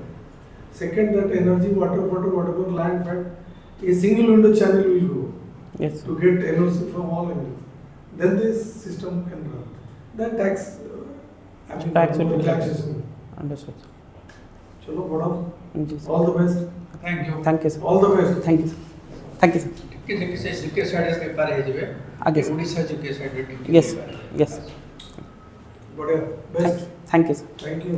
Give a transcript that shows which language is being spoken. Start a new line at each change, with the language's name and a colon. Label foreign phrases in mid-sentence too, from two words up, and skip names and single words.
English: Second, that energy, water, whatever land fact, a single window channel will go. Yes, sir. To get NOC from all angles. Then this system can run. Then tax, Tax will be relaxation. Understood.
Hindi: चलो, बढ़ाओ.
English: Yes, sir. All the best. Thank you. Thank you, sir. All the best. Thank you, sir. Thank you, sir.
Odia: ଟିକେ
English: side paper
Odia: ହେଇଯିବେ ଆଜ୍ଞା ସାର୍। ଓଡ଼ିଶା ଯୁକେ ସାଇଡ୍
English: Yes, yes.
Hindi: Badaya. Best.
English: Thank you, sir. Thank you.